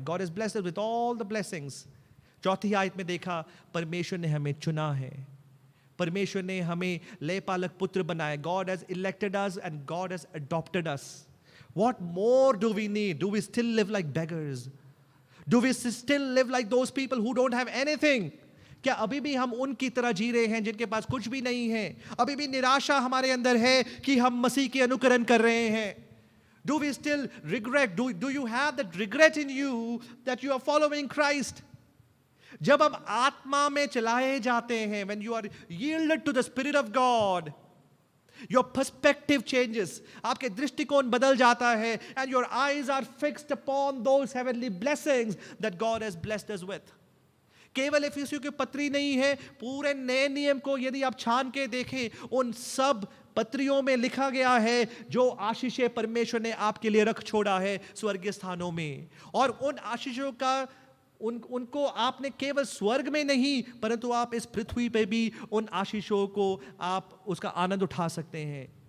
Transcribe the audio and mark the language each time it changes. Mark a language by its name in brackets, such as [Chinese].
[English] God has blessed us with all the blessings. [Hindi] चौथी आयत में देखा परमेश्वर ने हमें चुना है, परमेश्वर ने हमें लेपालक पुत्र बनाया. [English] God has elected us and God has adopted us. What more do we need? Do we still live like beggars? Do we still live like those people who don't have anything? [Hindi] क्या अभी भी हम उनकी तरह जी रहे हैं जिनके पास कुछ भी नहीं है? अभी भी निराशा हमारे अंदर है कि हम मसीह के अनुकरण कर रहे हैं. [English] Do we still regret? Do you have that regret in you that you are following Christ? [Hindi] जब हम आत्मा में चलाए जाते हैं, [English] when you are yielded to the Spirit of God, your perspective changes. [Hindi] आपके दृष्टिकोण बदल जाता है, [English] and your eyes are fixed upon those heavenly blessings that God has blessed us with. [Hindi] केवल इफिसियों की पत्री नहीं है, पूरे नए नियम को यदि आप छान के देखें, उन सब पत्रियों में लिखा गया है जो आशीषें परमेश्वर ने आपके लिए रख छोड़ा है स्वर्गीय स्थानों में. और उन आशीषों का उनको आपने केवल स्वर्ग में नहीं, परंतु आप इस पृथ्वी पे भी उन आशीषों को आप उसका आनंद उठा सकते हैं.